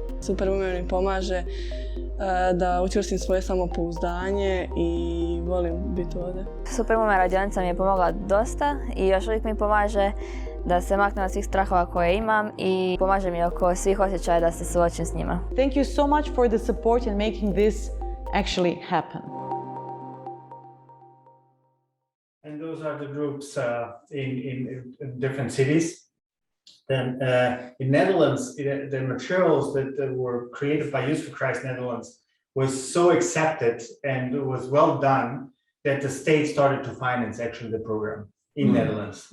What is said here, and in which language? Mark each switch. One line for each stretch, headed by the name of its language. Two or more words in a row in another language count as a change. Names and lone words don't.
Croatian: Superwoman mi pomaže da učvrstim svoje samopouzdanje i volim biti ovdje. Superwoman radionica mi je pomogla dosta i još uvijek mi pomaže da se maknem od svih strahova koje imam i pomaže mi oko svih osjećaja da se suočim s njima.
English: Thank you so much for the support in making this actually happen. And those are the groups in different cities. Then in Netherlands, the materials that were created by Youth for Christ Netherlands was so accepted and it was well done that the state started to finance actually the program in Netherlands.